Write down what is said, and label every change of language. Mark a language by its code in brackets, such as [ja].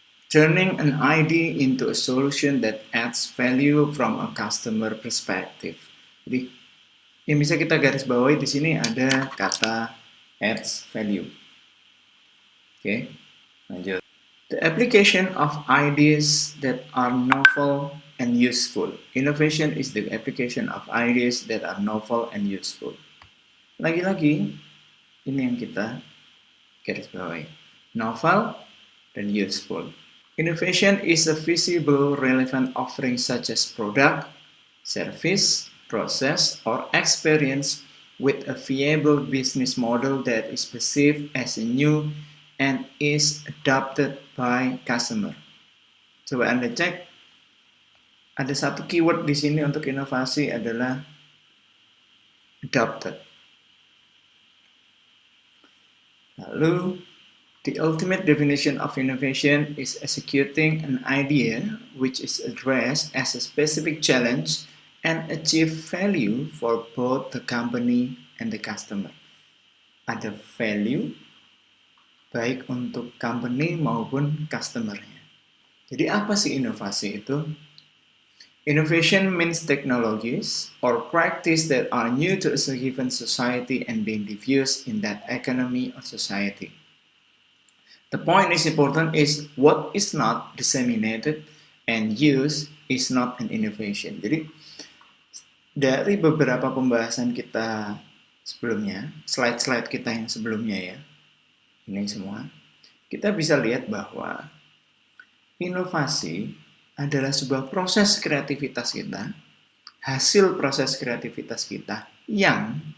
[en] Turning an idea into a solution that adds value from a customer perspective. [id] Jadi, yang bisa kita garis bawahi di sini ada kata adds value. Oke, lanjut. [en] The application of ideas that are novel and useful. Innovation is the application of ideas that are novel and useful. [id] Lagi-lagi, ini yang kita garis bawahi. Novel dan useful. [en] Innovation is a visible, relevant offering such as product, service, process, or experience with a viable business model that is perceived as a new and is adopted by customer. [id] Coba Anda cek, ada satu keyword di sini untuk inovasi adalah adopted. [en] Lalu, the ultimate definition of innovation is executing an idea which is addressed as a specific challenge and achieve value for both the company and the customer. [id] Ada value baik untuk company maupun customer-nya. Jadi apa sih inovasi itu? [en] Innovation means technologies or practice that are new to a given society and being diffused in that economy or society. The point is important is what is not disseminated and used is not an innovation. [id] Jadi dari beberapa pembahasan kita sebelumnya, slide-slide kita yang sebelumnya ya, ini semua, kita bisa lihat bahwa inovasi adalah sebuah proses kreativitas kita, hasil proses kreativitas kita yang